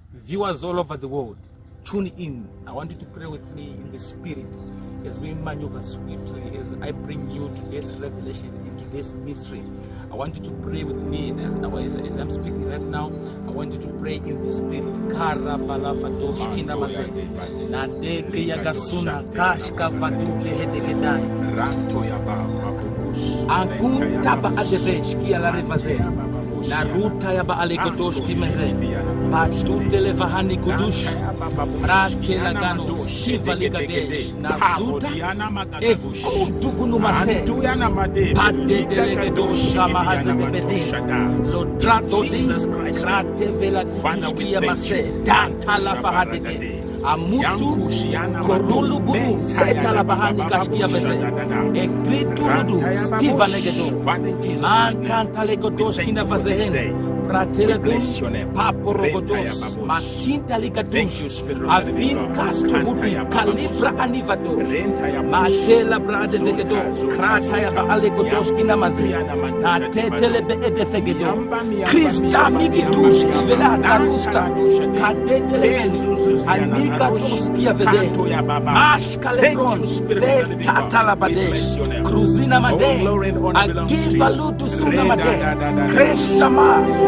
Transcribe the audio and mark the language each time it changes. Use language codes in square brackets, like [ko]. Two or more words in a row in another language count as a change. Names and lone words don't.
[en] Viewers all over the world, tune in. I want you to pray with me in the spirit as we maneuver swiftly, as I bring you to this revelation, into this mystery. I want you to pray with me, and as I'm speaking right now, I want you to pray in the spirit. La ruta ya ba alekotosh kimeze patute le vahani kudush frate la gano shiva ligadesh na zuta ev kutugunu mase pade delegedosh kama hazebe bedi lo trato Jesus Christ krate vela kudushkia mase tanta la vahadege amutu korulu buru seta la bahani kashkia bese ekritu rudu stiva legedo man kanta legodosh kina vazehene pratela gus papo rogodos matinta ligadush avin kasto hudi kalibra anivado matela brade vegedo krata ya ba alegodosh kina maze na tetele be edefegedo krista migidush tivela karusta kadetele anika toskia vede ashka lebron tatala badesh cruzina made agiva lutu suna made kreshama